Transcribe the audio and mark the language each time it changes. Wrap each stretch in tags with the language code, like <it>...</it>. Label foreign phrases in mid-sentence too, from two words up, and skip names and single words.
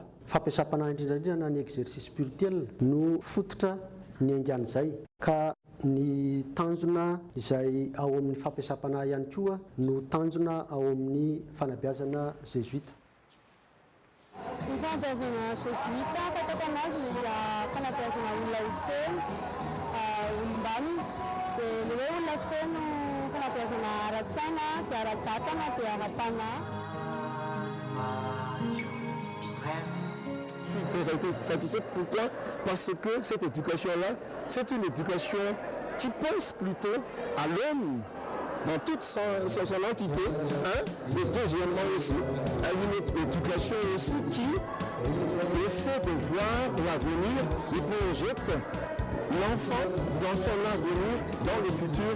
<mg>Fampiasam-panahy indrindrandrindra ny</mg> <fr>exercice spirituel</fr> <mg>no fototra ny aingan'izay ka ny tanjona izay ao amin'ny fampiasam-panahy ihany koa no tanjona ao amin'ny fanabeazana jésuite. Ny fanabeazana jésuite fatako anazy dia fanabeazana olona feno olombanona dia ny hoe olona feno fanabeazana ara-tsaina dia ara-batana dia ara-panahy.</mg> <fr>Je suis très satisfait. Pourquoi? Parce que cette éducation-là, c'est une éducation qui pense plutôt à l'homme dans toute son entité, et deuxièmement aussi, à une éducation aussi qui essaie de voir l'avenir et projette l'enfant dans son avenir, dans le futur.</fr>